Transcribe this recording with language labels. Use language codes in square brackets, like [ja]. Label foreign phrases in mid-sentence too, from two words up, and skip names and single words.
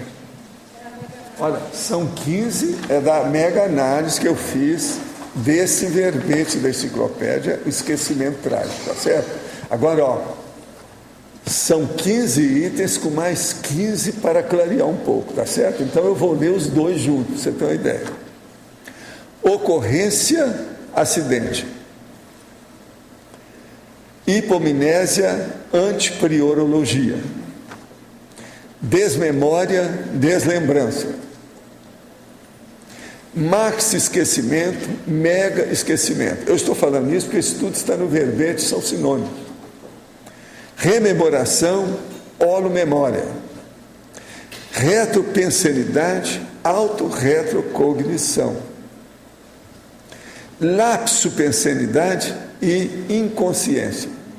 [pt] Olha, são 15, da mega análise que eu fiz desse verbete da enciclopédia, o esquecimento trágico, tá certo? Agora, são 15 itens com mais 15 para clarear um pouco, tá certo? Então eu vou ler os dois juntos, pra você ter uma ideia. Ocorrência, acidente. Hipomnésia, antipriorologia. Desmemória, deslembrança. Maxi esquecimento, mega esquecimento. Eu estou falando isso porque isso tudo está no verbete, são sinônimos. Rememoração, holomemória. Retropensenidade, autorretrocognição. Lapsopensenidade e inconsciência.